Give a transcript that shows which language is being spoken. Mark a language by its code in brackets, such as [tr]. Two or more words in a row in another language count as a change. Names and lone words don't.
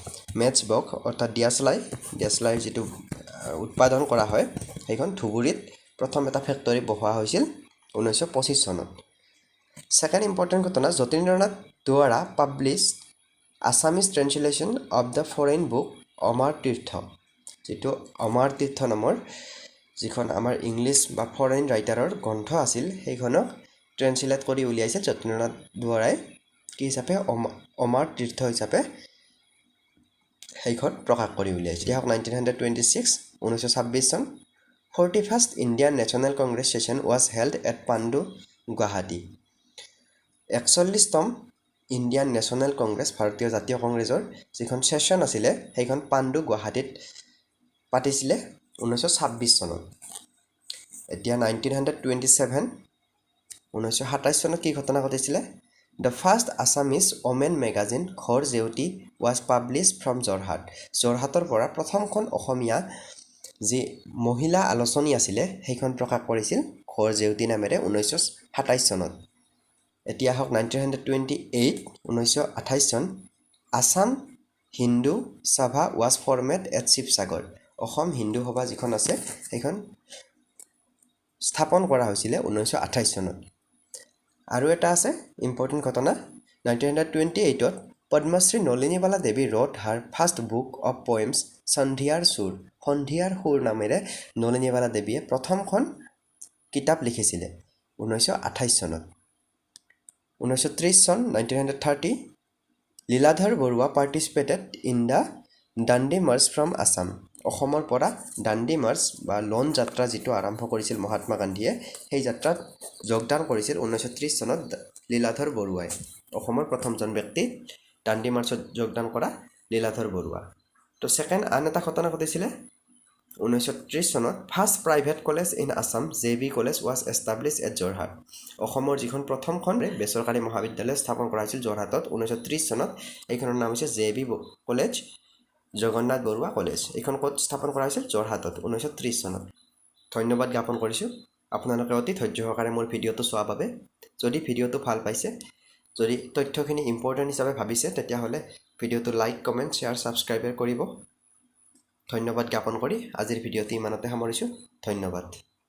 [as] matchbox অৰ্থাৎ দিয়াচলাই যেটো উৎপাদন কৰা হয় সেইখন ধুবুৰীত প্ৰথম এটা ফেক্টৰী বহোৱা হৈছিল 1925 চনত [en] second important [as] ঘটনা যতীন্দ্ৰনাথ দুৱাৰা [en] publish Assamese translation of the foreign book [as] অমৰ তীৰ্থ যেটো অমৰ তীৰ্থ নামৰ যিখন আমাৰ ইংলিছ বা ফৰেইন ৰাইটাৰৰ গ্ৰন্থ আছিল সেইখনক ট্ৰান্সলেট কৰি উলিয়াইছিল যতীন্দ্ৰনাথ দুৱাৰাই কি হিচাপে অমৰ তীৰ্থ হিচাপে সেইখন প্ৰকাশ কৰি উলিয়াইছিল 1926 1926 চন [en] 41st Indian National Congress session was held at Part-2 Guwahati [as] 41তম ইণ্ডিয়ান নেশ্যনেল কংগ্ৰেছ ভাৰতীয় জাতীয় কংগ্ৰেছৰ যিখন সেশন আছিল সেইখন Part-2 গুৱাহাটীত পাতিছিলে 1926 চনত এতিয়া 1927 1927 চনত কি ঘটনা ঘটিছিলে [en] The first Assamese women magazine [as] ঘৰ জেউতি [en] was published from Jorhat [as] যোৰহাটৰ পৰা প্ৰথমখন অসমীয়া যি মহিলা আলোচনী আছিল সেইখন প্ৰকাশ কৰিছিল ঘৰ জেউতি নামেৰে 1927 চনত এতিয়া হক 1928 1928 চন আসাম হিন্দু সভা [en] was formed at [as] শিৱসাগৰ অসম হিন্দু সভা যিখন আছে সেইখন স্থাপন কৰা হৈছিল 1928 চনত আৰু এটা আছে ইম্পৰ্টেন্ট ঘটনা 1928 ত পদ্মশ্ৰী নলিনীবালা দেৱী [en] wrote her first book of poems [as] সন্ধিয়াৰ সুৰ নামেৰে নলিনীবালা দেৱীয়ে প্ৰথমখন কিতাপ লিখিছিল 1928 চনত 1930 চন 1930 লীলাধৰ বৰুৱা [en] participated in the Dandi March from Assam [as] অসমৰ পৰা দাণ্ডি মাৰ্চ বা লন যাত্ৰা যেটো আৰম্ভ কৰিছিল মহাত্মা গান্ধীয়ে সেই যাত্ৰাত যোগদান কৰিছিল 1930 চনত লীলাধৰ বৰুৱাই অসমৰ প্ৰথমজন ব্যক্তি দাণ্ডি মাৰ্চত যোগদান কৰা লীলাধৰ বৰুৱা তো সেকেন্ড আন এটা ঘটনা ঘটিছিল 1930 চনত [en] first private college in [as] আসাম জেবি কলেজ [en] was established at Jorhat [as] অসমৰ যিখন প্ৰথমখন বেচৰকাৰী মহাবিদ্যালয় স্থাপন কৰা হৈছিল যোৰহাটত 1930 চনত এইখনৰ নাম হৈছে জেবি কলেজ জগন্নাথ বৰুৱা কলেজ এইখন ক'ত স্থাপন কৰা হৈছিল যোৰহাটত 1930 চনত ধন্যবাদ জ্ঞাপন কৰিছো আপোনালোকে অতি ধৈৰ্য সহকাৰে মোৰ ভিডিওটো চোৱাৰ বাবে যদি ভিডিওটো ভাল পাইছে যদি তথ্যখিনি ইম্পৰ্টেন্ট হিচাপে ভাবিছে তেতিয়া হলে ভিডিওটো [en] like comment share subscribe [as] কৰিব ধন্যবাদ জ্ঞাপন কৰি আজিৰ ভিডিওটি ইমানতে সামৰিছো ধন্যবাদ